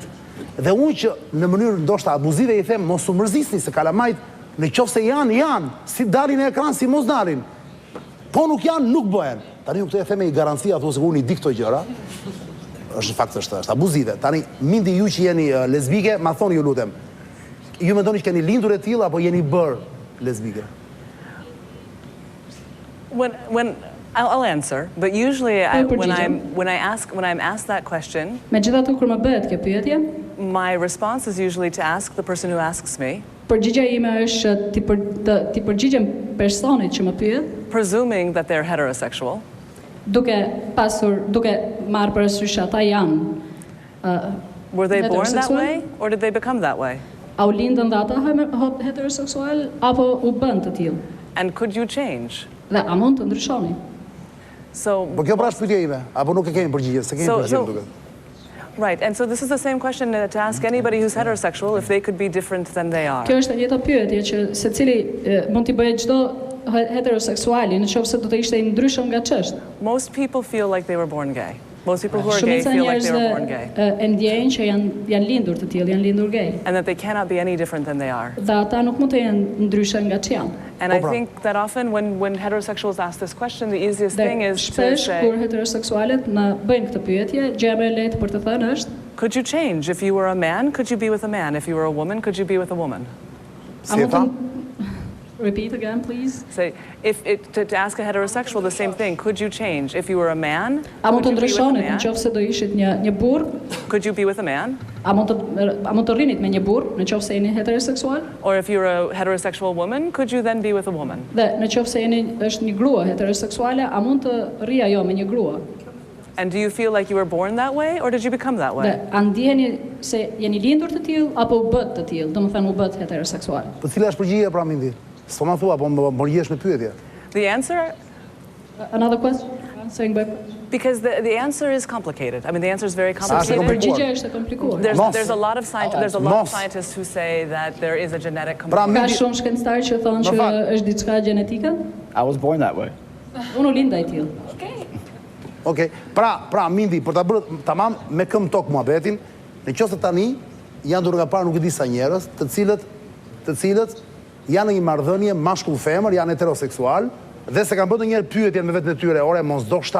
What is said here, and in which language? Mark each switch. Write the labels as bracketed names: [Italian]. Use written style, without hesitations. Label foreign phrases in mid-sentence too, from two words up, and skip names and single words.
[Albanian] Dhe unë që në mënyrë ndoshta abuzive I them mos u mërzisni se kalamajt në qoftë se janë, si dalin në ekran, si mos dalin. Po nuk janë, nuk bëhen. Tani unë këtë e them me garancia, thosë unë I di këto gjëra. Është fakt është abuzive. Tani Mindy ju që jeni lesbike, ma thoni ju lutem. Ju mendoni që keni lindur e tillë apo jeni bërë lesbike? [English] When I'll answer, but usually when I'm asked that question, [Albanian] Megjithatë kur më bëhet kjo pyetje, [English] my response is usually to ask the person who asks me. [Albanian] Përgjigjja ime është ti përgjigjem personit që më pyet, [English] presuming that they're heterosexual. [Albanian] Duke marrë parasysh ata janë [English] Were they born that way or did they become that way? [Albanian] A u lindën dhe ata heteroseksual apo u bën të tillë? [English] And could you change? [Albanian] Dhe a mund të ndryshoni? Po kjo pra është pyetja ime, apo nuk e kemi përgjigje, se kemi përgjigje duket. [English] Right, and so this is the same question to ask anybody who's heterosexual if they could be different than they are. [Albanian] Kjo është e njëjta pyetje që secili mund t'i bëjë çdo heteroseksuali nëse do të ishte I ndryshëm nga ç'është. [English] Most people feel like they were born gay. Most people who are gay feel like they were born gay. [Albanian] E ndjejnë që janë lindur të tillë, janë lindur gay. [English] And that they cannot be any different than they are. [Albanian] Dhe ata nuk mund të jenë ndryshe nga ç'janë. [English] And I think that often when heterosexuals ask this question, the easiest thing is to [Albanian] shpesh [English] say, [Albanian] kur heteroseksualet na bëjnë këtë pyetje, gjëja më e lehtë për të thënë është, [English] could you change? If you were a man, could you be with a man? If you were a woman, could you be with a woman? Repeat again, please. Say, to ask a heterosexual the same thing, could you change? If you were a man, [Albanian] a mund të [English] could you be with a [Albanian] ndryshonit [English] man? [Albanian] nëse do ishit një burr? [English] Could you be with a man? [Albanian] A mund të rrinit me një burr nëse jeni heteroseksual? [English] Or if you're a heterosexual woman, could you then be with a woman? [Albanian] Dhe nëse është një grua heteroseksuale, a mund të rri ajo me një grua? [English] And do you feel like you were born that way or did you become that way? [Albanian] Dhe a ndjeni se jeni lindur të tillë apo u bët të tillë, domethënë u bët heteroseksual? Po cila është përgjigjja pra Mindy? S'po ma thua, po më përgjigjesh me pyetje. [English] The answer? Another question? Answering by Because the answer is complicated. I mean, the answer is very complicated. [Albanian] Përgjigja është e komplikuar. [English] There's a lot of scientists who say that there is a genetic component. [Albanian] Ka shumë shkencëtarë që thonë që është diçka gjenetike? [English] I was born that way. [Albanian] Unë u lind ai tillë. Okej. Pra Mindy, për ta bërë tamam me këmbë tok muhabetin, nëse tani janë dur nga parë nuk e di sa njerëz, të cilët janë në një marrëdhënie mashkull-femër, janë heteroseksual, dhe se kanë bërë ndonjëherë pyetje me vetën e tyre, ore mos do shta.